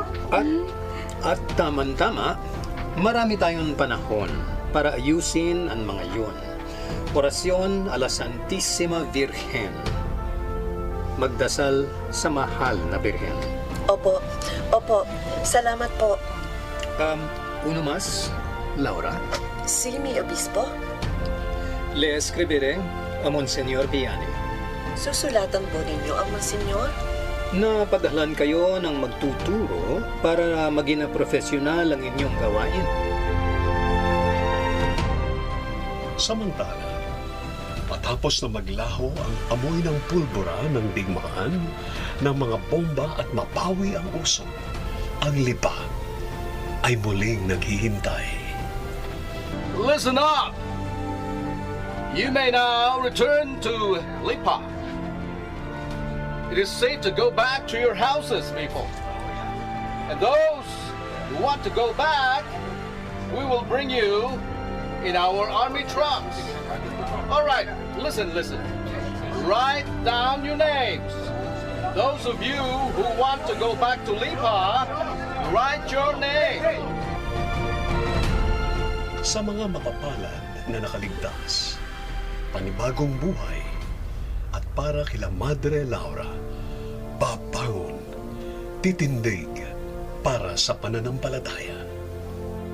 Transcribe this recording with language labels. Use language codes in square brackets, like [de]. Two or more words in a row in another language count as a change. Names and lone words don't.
[tl] At tama-tama, marami tayong panahon para ayusin ang mga yun. [es] Orasyon a la Santísima Virgen. [tl] Magdasal sa mahal na Birhen. Opo, salamat po. [es] Uno más, Laura. Si mi obispo? Le escribiré a Monsignor Vianney. [tl] Susulatan po ninyo ang Monsignor? Napadalhan kayo ng magtuturo para maging profesional ang inyong gawain. Samantala, matapos na maglaho ang amoy ng pulbura ng digmaan, ng mga bomba at mapawi ang uso, ang lipa ay muling naghihintay. [en] Listen up! You may now return to Lipa. It is safe to go back to your houses, people. And those who want to go back, we will bring you in our army trucks. All right, listen. Write down your names. Those of you who want to go back to Lipa, write your name. [tl] Sa mga mapapalad na nakaligtas, panibagong buhay, at para kila Madre Laura, babangon, titindig para sa pananampalataya.